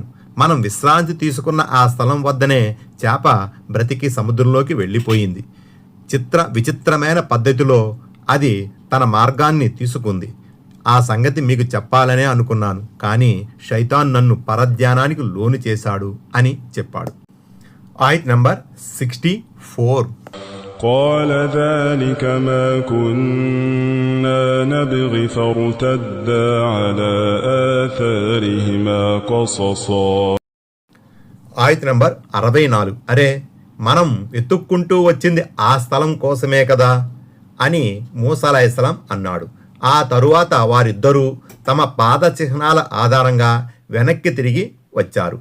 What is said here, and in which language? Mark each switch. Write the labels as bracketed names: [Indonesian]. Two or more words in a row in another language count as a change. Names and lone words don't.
[Telugu] మనం విశ్రాంతి తీసుకున్న ఆ స్థలం వద్దనే చేప బ్రతికి సముద్రంలోకి వెళ్ళిపోయింది. విచిత్రమైన పద్ధతిలో అది తన మార్గాన్ని తీసుకుంది. ఆ సంగతి మీకు చెప్పాలనే అనుకున్నాను, కానీ శైతాన్ నన్ను పరధ్యానానికి లోను చేశాడు అని చెప్పాడు. ఆయత్ నంబర్ 64. [Arabic] قال ذلك ما كنا نبغي فارتدا على آثارهما قصصا. [Telugu] ఆయత్ నంబర్ 64. అరే, మనం వెతుక్కుంటూ వచ్చింది ఆ స్థలం కోసమే కదా అని మూసా అలైహిస్సలాం అన్నాడు. ఆ తరువాత వారిద్దరూ తమ పాద చిహ్నాల ఆధారంగా వెనక్కి తిరిగి వచ్చారు.